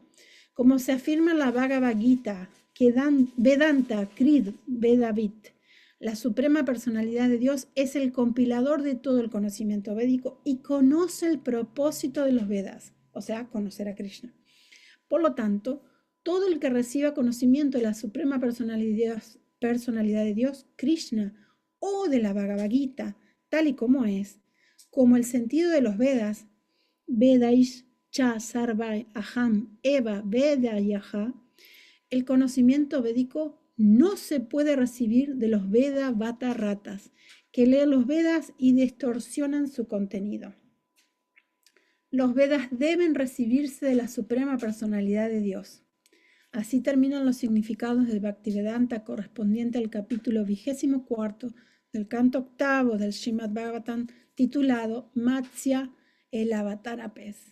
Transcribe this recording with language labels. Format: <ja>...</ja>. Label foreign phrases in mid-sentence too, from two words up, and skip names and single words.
<es>Como se afirma en la Bhagavad Gita, que</es> <sa>वेदान्तकृत् वेदवित्,</sa> <es>la Suprema Personalidad de Dios es el compilador de todo el conocimiento védico y conoce el propósito de los Vedas, o sea, conocer a Krishna. Por lo tanto, todo el que reciba conocimiento de la Suprema Personalidad de Dios, Krishna, o de la Bhagavad Gita, tal y como es, como el sentido de los Vedas,</es> <sa>वेदैश् च सर्वैर् अहम् एव वेद्यः,</sa> <es>el conocimiento védico no se puede recibir de los</es> <sa>वेद वाद रताः,</sa> <es>que leen los Vedas y distorsionan su contenido. Los Vedas deben recibirse de la Suprema Personalidad de Dios. Así terminan los significados del Bhaktivedanta correspondiente al capítulo 24 del canto octavo del Srimad Bhagavatam, titulado Matsya el Avatara Pez.</es>